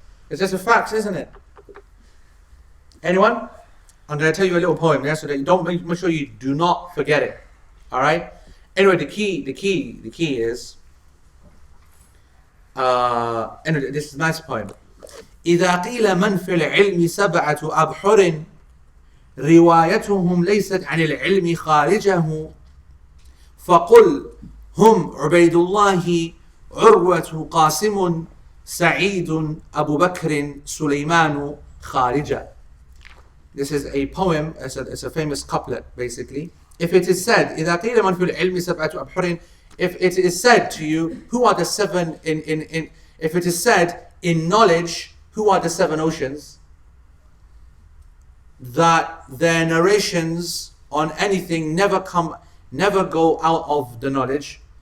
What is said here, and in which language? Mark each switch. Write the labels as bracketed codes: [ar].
[en] It's just a fact, isn't it? Anyone? I'm going to tell you a little poem, yeah, so that you don't make sure you do not forget it. Alright? Anyway, the key is, anyway, this is a nice poem. [ar] إذا قيل من في العلم سبعة أبحر روايتهم ليست عن العلم خارجه فقل هم عبيد الله عروة قاسم سعيد أبو بكر سليمان خارجة. [en] This is a poem, it's a famous couplet basically. If it is said [ar] إذا قيل من في العلم سبعة أبحر, [en] if it is said to you, who are the seven if it is said in knowledge, who are the seven oceans, that their narrations on anything never go out of the knowledge.